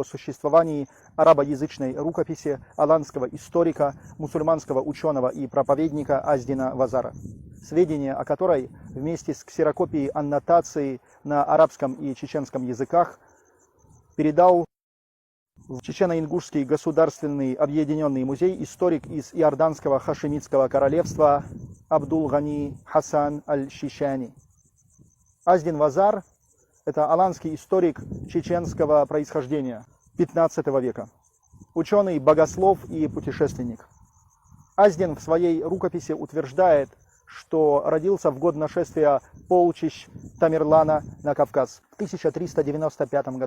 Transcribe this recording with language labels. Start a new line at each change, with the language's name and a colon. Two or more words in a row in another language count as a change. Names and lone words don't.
Russian: существовании арабоязычной рукописи аланского историка, мусульманского ученого и проповедника Аздина Вазара, сведения о которой вместе с ксерокопией аннотации на арабском и чеченском языках передал в Чечено-Ингушский государственный объединенный музей историк из Иорданского хашемитского королевства Абдул-Гани Хасан аль-Шишани. Аздин Вазар – это аланский историк чеченского происхождения 15 века, ученый, богослов и путешественник. Аздин в своей рукописи утверждает, что родился в год нашествия полчищ Тамерлана на Кавказ в 1395 году.